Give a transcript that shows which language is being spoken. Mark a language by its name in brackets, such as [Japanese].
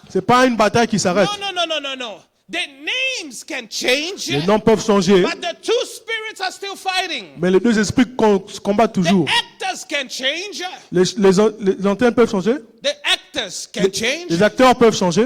[French] C'est pas une bataille qui s'arrête. [English] No. The names can change, [French] Les noms peuvent changer, [English] but the two spirits are still fighting. [French] mais les deux esprits se combattent [English] The [French] toujours. [English] actors can change. [French] Les antennes peuvent changer, [English] The actors can change, [French] les acteurs peuvent changer,